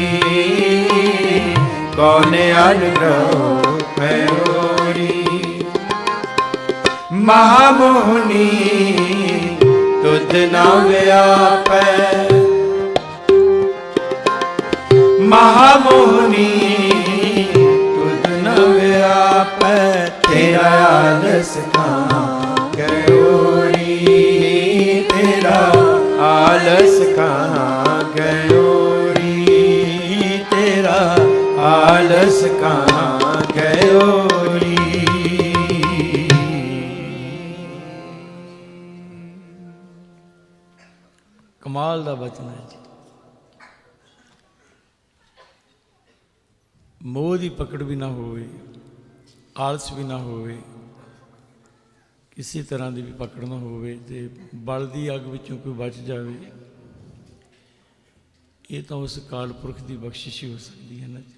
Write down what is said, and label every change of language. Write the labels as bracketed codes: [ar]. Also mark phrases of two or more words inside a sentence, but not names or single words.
[bra] कौन अनुग्रह कयोरी महामोहनी तुझ ना व्यापै महामोहनी तुझ न व्यापै तेरा आलस कहाँ गयोरी तेरा आलस कहाँ गयोरी तेरा आलस कहाँ गयोरी [pa] ਕਮਾਲ ਦਾ ਬਚਨ ਹੈ ਜੀ। ਮੋਹ ਦੀ ਪਕੜ ਵੀ ਨਾ ਹੋਵੇ, ਆਲਸ ਵੀ ਨਾ ਹੋਵੇ, ਕਿਸੇ ਤਰ੍ਹਾਂ ਦੀ ਵੀ ਪਕੜ ਨਾ ਹੋਵੇ ਤੇ ਬਲ ਦੀ ਅੱਗ ਵਿੱਚੋਂ ਕੋਈ ਬਚ ਜਾਵੇ, ਇਹ ਤਾਂ ਉਸ ਅਕਾਲ ਪੁਰਖ ਦੀ ਬਖਸ਼ਿਸ਼ ਹੀ ਹੋ ਸਕਦੀ ਹੈ ਨਾ ਜੀ।